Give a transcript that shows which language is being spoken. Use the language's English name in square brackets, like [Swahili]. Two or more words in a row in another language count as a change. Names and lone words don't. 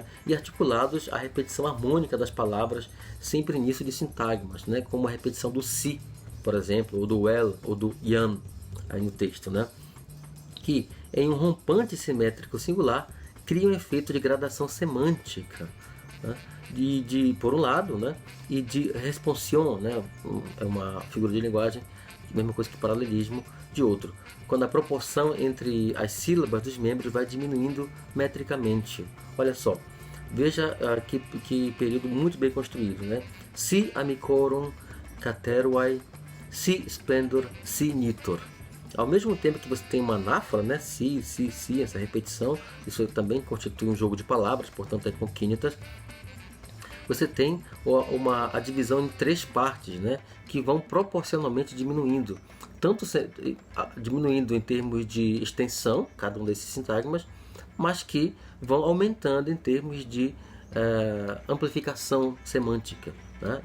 [Portuguese] e articulados à repetição harmônica das palavras, sempre início de sintagmas, né, como a repetição do si, por exemplo, ou do well, ou do iam, aí no texto, né, que em um rompante simétrico singular cria um efeito de gradação semântica, né, por um lado, né, e de responsion, né, é uma figura de linguagem, mesma coisa que paralelismo, de outro, quando a proporção entre as sílabas dos membros vai diminuindo metricamente. Olha só, veja que período muito bem construído, né? [Latin] Si amicorum cateruae, si splendor, si nitor. [Portuguese] Ao mesmo tempo que você tem uma anáfora, né? Si, essa repetição, isso também constitui um jogo de palavras, portanto é concínetas. Você tem a divisão em três partes, né, que vão proporcionalmente diminuindo, tanto diminuindo em termos de extensão, cada um desses sintagmas, mas que vão aumentando em termos de amplificação semântica, né?